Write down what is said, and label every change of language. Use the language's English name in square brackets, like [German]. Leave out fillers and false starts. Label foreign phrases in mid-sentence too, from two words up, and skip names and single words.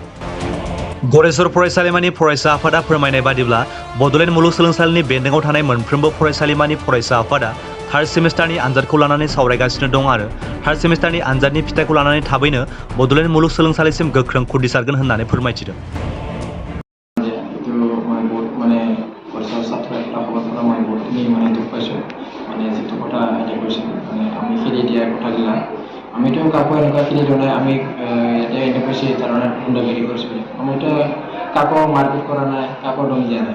[Bodo] गरेस्वर फरायसालिमानि फरायसा आफादा फोरमायनाय बादिब्ला बड'लेण्ड मुलुगसोलोंसालिनि बेन्दोंआव थानाय मोनफ्रोमबो फरायसालिमानि फरायसा आफादा [English] third semester [Bodo] आनजादखौ लानानै सावरायगासिनो दं आरो [English] third semester [Bodo] आनजादनि फिथाइखौ लानानै थाबैनो बड'लेण्ड मुलुगसोलोंसालिसिम गोख्रों खुदिसारगोन होननानै फोरमायथिदों। [Assamese] আমিতো কাকো এনেকুৱা খেলি দিয়া নাই। আমি এতিয়া এনে কৈছে ধৰণে গুণ্ডাগিৰি কৰিছোঁ। আমিতো কাকো মাৰপিট কৰা নাই, কাকো দম দিয়া নাই।